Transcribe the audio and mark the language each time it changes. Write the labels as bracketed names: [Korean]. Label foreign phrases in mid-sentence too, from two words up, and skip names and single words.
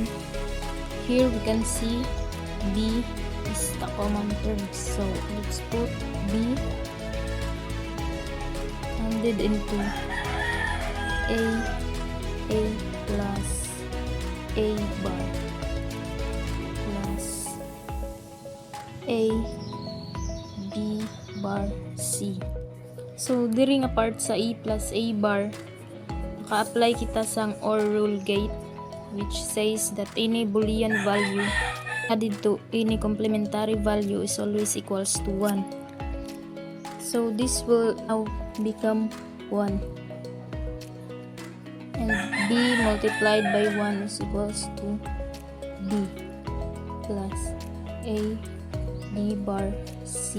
[English] Here we can see b is the common term, so let's put b rounded into a plus a bar plus a b bar c. [Hiligaynon] So diri nga part sa [English] a plus a bar, [Hiligaynon] naka-apply kita sang [English] OR rule gate, which says that any Boolean value added to any complementary value is always equals to 1. So this will now become 1, and b multiplied by 1 is equals to b plus a b bar c.